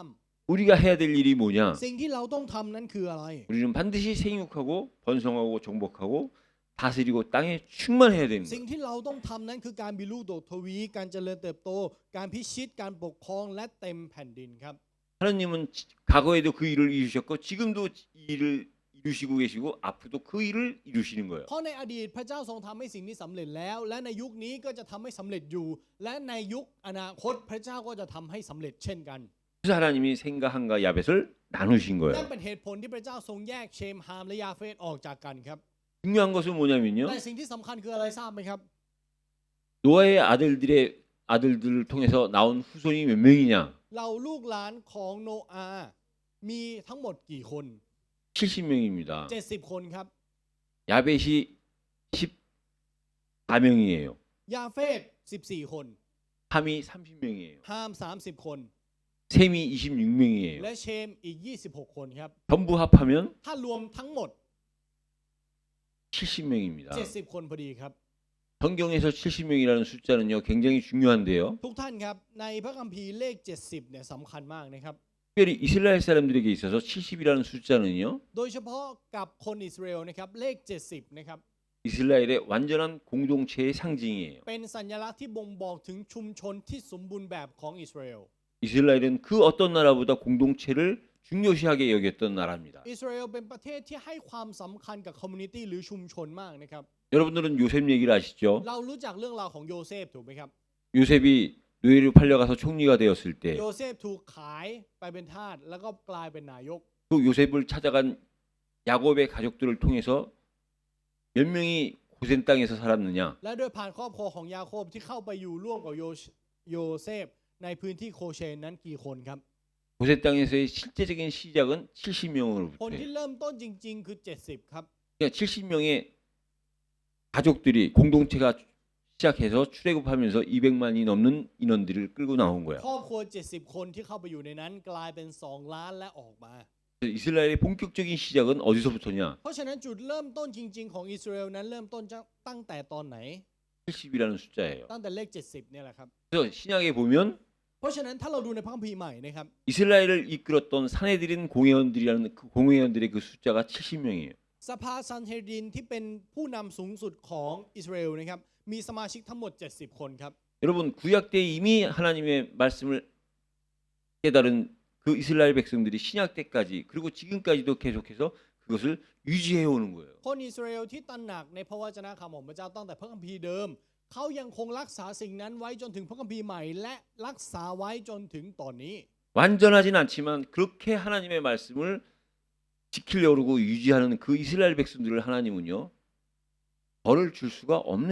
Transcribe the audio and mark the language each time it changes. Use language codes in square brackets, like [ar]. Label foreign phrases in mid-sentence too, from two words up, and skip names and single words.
[ko] 우리가 해야 될 일이 뭐냐? [th] สิ่งที่เราต้องทำนั้นคืออะไร [ko] 우리는 반드시 생육하고 번성하고 정복하고 다스리고 땅에 충만해야 되는 [th] สิ่ง [ko] 거예요. [th] ที่เราต้องทำนั้นคือการมีลูกโดดทวีการเจริญเติบโตการพิชิตการปกครองและเต็มแผ่นดินครับ [ko] 하나님은 과거에도 그 일을 이루셨고 지금도 이 일을 이루시고 계시고 앞으로도 그 일을 이루시는 거예요. [th] เพราะในอดีตพระเจ้าทรงทำให้สิ่งนี้สำเร็จแล้ว และในยุคนี้ก็จะทำให้สำเร็จอยู่ และในยุคอนาคตพระเจ้าก็จะทำให้สำเร็จเช่นกัน [ko] 그래서 하나님이 생과 함과 야벳을 나누신 [th] นั่น [ko] 거예요. [th] เป็นเหตุผลที่พระเจ้าทรงแยกเชมฮามและยาเฟตออกจากกันครับ [ko] 중요한 것은 뭐냐면요. [th] แต่สิ่งที่สำคัญคืออะไรทราบไหมครับ [ko] 노아의 아들들을 통해서 나온 후손이 몇 명이냐? [th] เราลูกหลานของโนอาห์มีทั้งหมดกี่คน [ko] 70명입니다. [th] 70 คนครับ [ko] 야벳이 14명이에요. [th] ยาเฟต14 คน [ko] 함이 30명이에요. [th] ฮาม30 คน [ko] 셈이 26명이에요. [th] และเชมอีก26 คนครับ [ko] 전부 합하면 [th] ถ้ารวมทั้งหมด [ko] 70명입니다. [th] 70 คนพอดีครับ [ko] 성경에서 70명이라는 숫자는요 굉장히 중요한데요. [th] ทุกท่านครับในพระคัมภีร์เลข70เนี่ยสำคัญมากนะครับ [ko] 특별히 이스라엘 사람들에게 있어서 70이라는 숫자는요 [th] โดยเฉพาะกับคนอิสราเอลนะครับเลข70นะครับ [ko] 이스라엘의 완전한 공동체의 상징이에요. [th] เป็นสัญลักษณ์ที่บ่งบอกถึงชุมชนที่สมบูรณ์แบบของอิสราเอล [ko] 이스라엘은 그 어떤 나라보다 공동체를 중요시하게 여겼던 나라입니다. [th] อิสราเอลเป็นประเทศที่ให้ความสำคัญกับคอมมูนิตี้หรือชุมชนมากนะครับ [ko] 여러분들은 요셉 얘기를 아시죠? [th] เรารู้จักเรื่องราวของโยเซฟถูกไหมครับ [ko] 요셉이 노예로 팔려가서 총리가 되었을 때 [th] โยเซฟถูกขายไปเป็นทาสแล้วก็กลายเป็นนายก [ko] 그 요셉을 찾아간 야곱의 가족들을 통해서 몇 명이 고센 땅에서 살았느냐? [th] และโดยผ่านครอบครัวของยาโคบที่เข้าไปอยู่ร่วมกับโยเซฟในพื้นที่โคเชนนั้นกี่คนครับ [ko] 고센 땅에서의 실제적인 시작은 [th] คน [ko] 70명으로부터 [th] ที่ [ko] 해요. [th] เริ่มต้นจริงๆคือ70ครับ [ko] 그러니까 70명의 가족들이 공동체가 시작해서 출애굽하면서 200만이 넘는 인원들을 끌고 나온 거야. [th] ครอบครัว70 คนที่เข้าไปอยู่ในนั้นกลายเป็น2 ล้านและออกมา [ko] 이스라엘의 본격적인 시작은 어디서부터냐? [th] เพราะฉะนั้นจุดเริ่มต้นจริงๆของอิสราเอลนั้นเริ่มต้นตั้งแต่ตอนไหน [ko] 70이라는 숫자예요. [th] ตั้งแต่เลข70เนี่ยแหละครับ [ko] 그래서 신약에 보면 [th] เพราะฉะนั้นถ้าเราดูในพระคัมภีร์ใหม่นะครับ [ko] 이스라엘을 이끌었던 사내들인 공회원들이라는 그 공회원들의 그 숫자가 70명이에요. [th] สภาซันเฮรินที่เป็นผู้นำสูงสุดของอิสราเอลนะครับมีสมาชิกทั้งหมด70คนครับ [ko] 여러분 구약 때 이미 하나님의 말씀을 깨달은 그 이스라엘 백성들이 신약 때까지 그리고 지금까지도 계속해서 그것을 유지해 오는 거예요. [th] คนอิสราเอลที่ตระหนักในพระวจนะคำของพระเจ้าตั้งแต่พระคัมภีร์เดิมเขายังคงรักษาสิ่งนั้นไว้จนถึงพระคัมภีร์ใหม่และรักษาไว้จนถึงตอนนี้ [ko] 완전하진 않지만 그렇게 하나님의 말씀을 지키려고 유지하는 그 이스라엘 백성들을 하나님은요 벌을 줄 수가 없는